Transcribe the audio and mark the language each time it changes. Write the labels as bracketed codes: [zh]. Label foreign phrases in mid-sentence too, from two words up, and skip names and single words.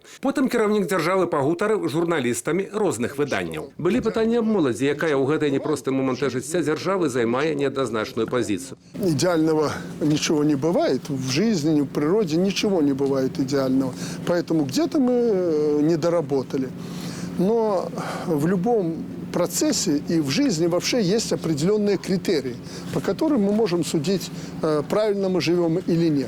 [be] Потым кіраўнік дзяржавы пагутарыў з журналістамі розных выданняў. Былі пытанні аб моладзі, якая ў гэтай непростай моманты жыцця дзяржавы займае неадназначную пазіцыю. [ru] Идеального ничего не бывает. В жизни, в природе ничего не бывает идеального. Поэтому где-то мы не доработали. Но в любом процессе и в жизни вообще есть определенные критерии, по которым мы можем судить, правильно мы живем или нет.